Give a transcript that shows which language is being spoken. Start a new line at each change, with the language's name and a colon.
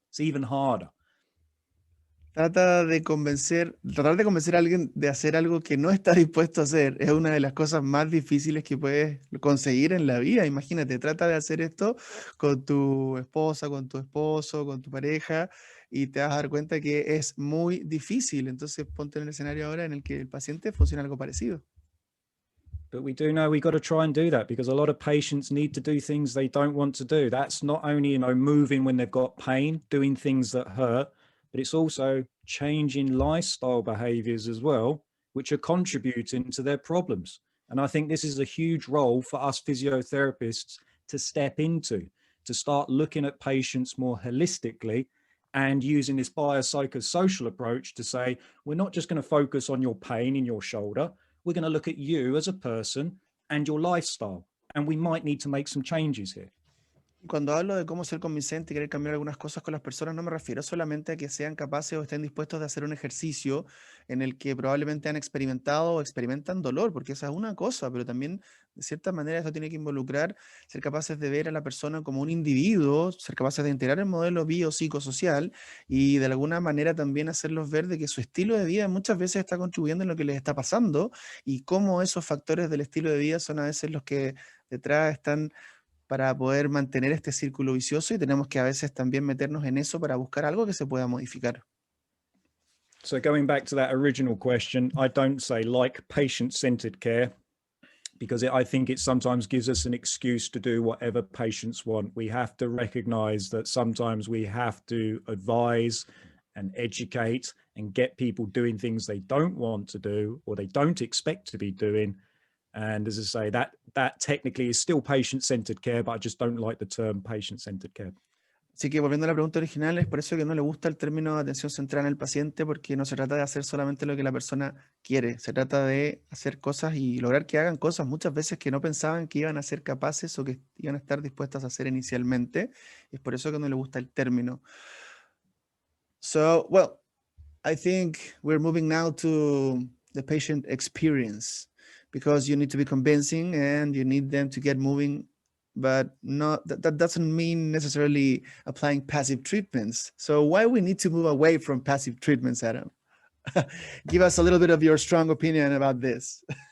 English: It's even harder.
Spanish: Tratar de convencer a alguien de hacer algo que no está dispuesto a hacer es una de las cosas más difíciles que puedes conseguir en la vida. Imagínate, trata de hacer esto con tu esposa, con tu esposo, con tu pareja y te vas a dar cuenta que es muy difícil. Entonces ponte en el escenario ahora en el que el paciente funciona algo parecido.
English: But we do know we got to try and do that because a lot of patients need to do things they don't want to do. That's not only, you know, moving when they've got pain, doing things that hurt, but it's also changing lifestyle behaviors as well, which are contributing to their problems. And I think this is a huge role for us physiotherapists to step into, to start looking at patients more holistically and using this biopsychosocial approach to say, we're not just going to focus on your pain in your shoulder. We're going to look at you as a person and your lifestyle. And we might need to make some changes here.
Spanish: Cuando hablo de cómo ser convincente y querer cambiar algunas cosas con las personas, no me refiero solamente a que sean capaces o estén dispuestos de hacer un ejercicio en el que probablemente han experimentado o experimentan dolor, porque esa es una cosa, pero también de cierta manera esto tiene que involucrar ser capaces de ver a la persona como un individuo, ser capaces de integrar el modelo biopsicosocial y de alguna manera también hacerlos ver de que su estilo de vida muchas veces está contribuyendo en lo que les está pasando y cómo esos factores del estilo de vida son a veces los que detrás están para poder mantener este círculo vicioso y tenemos que a veces también meternos en eso para buscar algo que se pueda modificar.
English: So going back to that original question, I don't say like patient-centered care because I think it sometimes gives us an excuse to do whatever patients want. We have to recognize that sometimes we have to advise and educate and get people doing things they don't want to do or they don't expect to be doing. And as I say, that technically is still patient-centered care, but I just don't like the term patient-centered care.
Spanish: Así que volviendo a la pregunta original, es por eso que no le gusta el término de atención centrada en el paciente, porque no se trata de hacer solamente lo que la persona quiere, se trata de hacer cosas y lograr que hagan cosas muchas veces que no pensaban que iban a ser capaces o que iban a estar dispuestas a hacer inicialmente. Es por eso que no le gusta el término.
English: So, well, I think we're moving now to the patient experience because you need to be convincing and you need them to get moving, but not that doesn't mean necessarily applying passive treatments. So why we need to move away from passive treatments, Adam? Give us a little bit of your strong opinion about this.